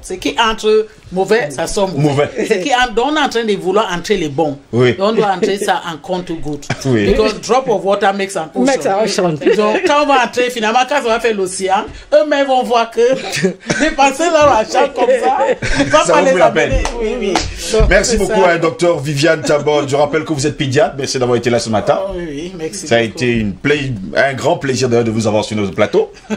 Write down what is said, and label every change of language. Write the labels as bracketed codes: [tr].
[fr] Ce qui entre mauvais, ça sort mauvais. Ce qui entre, on est en train de vouloir entrer les bons. Et on doit entrer ça en compte good. [en] Because drop of water makes an ocean. [fr] Donc, quand on va entrer, finalement, quand on va faire l'océan, eux-mêmes vont voir que dépenser leur argent comme ça, ça vaut la peine. Merci beaucoup, docteur Viviane Tabot. Je rappelle que vous êtes pédiatre. Merci d'avoir été là ce matin. Merci. Ça a été un grand plaisir de vous avoir sur notre plateau.